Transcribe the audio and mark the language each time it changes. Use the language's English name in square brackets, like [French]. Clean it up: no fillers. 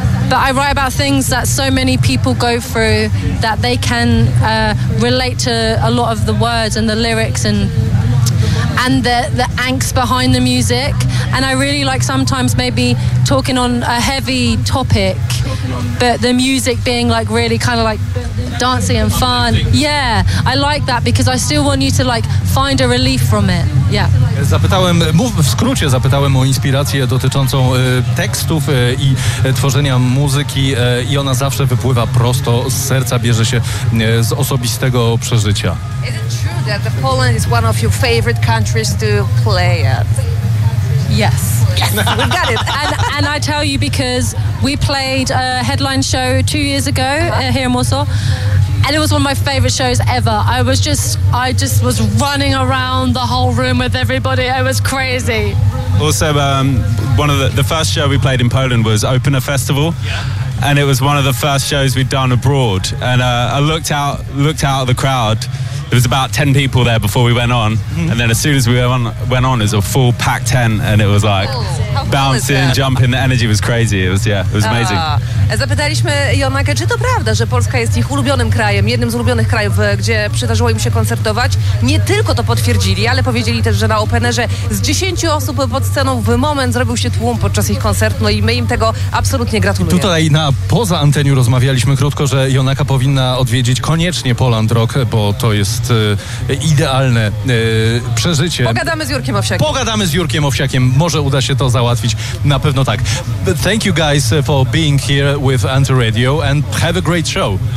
[English] But I write about things that so many people go through that they can relate to a lot of the words and the lyrics and the angst behind the music. And I really like sometimes maybe talking on a heavy topic, but the music being like really kind of like dancing and fun. Yeah, I like that because I still want you to like find a relief from it. Yeah. [Polish] Zapytałem w skrócie o inspirację dotyczącą tekstów i tworzenia muzyki, i ona zawsze wypływa prosto z serca, bierze się z osobistego przeżycia. [English] Is it true that the Poland is one of your favorite countries to play at? Yes. Yes, we got it. And I tell you because we played a headline show 2 years ago here in Warsaw, and it was one of my favorite shows ever. I just was running around the whole room with everybody. It was crazy. Also, one of the first show we played in Poland was Opener Festival. Yeah. And it was one of the first shows we'd done abroad. And I looked out at the crowd. There was about 10 people there before we went on. And then as soon as we went on, it was a full packed tent. And it was like bouncing, jumping. The energy was crazy. It was amazing. [Polish] Zapytaliśmy Jonakę, czy to prawda, że Polska jest ich ulubionym krajem, jednym z ulubionych krajów, gdzie przydarzyło im się koncertować. Nie tylko to potwierdzili, ale powiedzieli też, że na openerze z 10 osób pod sceną w moment zrobił się tłum podczas ich koncertu. No i my im tego absolutnie gratulujemy. Tutaj na poza anteniu rozmawialiśmy krótko, że Jonaka powinna odwiedzić koniecznie Poland Rock, bo to jest idealne przeżycie. Pogadamy z Jurkiem Owsiakiem. Może uda się to załatwić. Na pewno tak. [English] But thank you guys for being here with Antyradio and have a great show.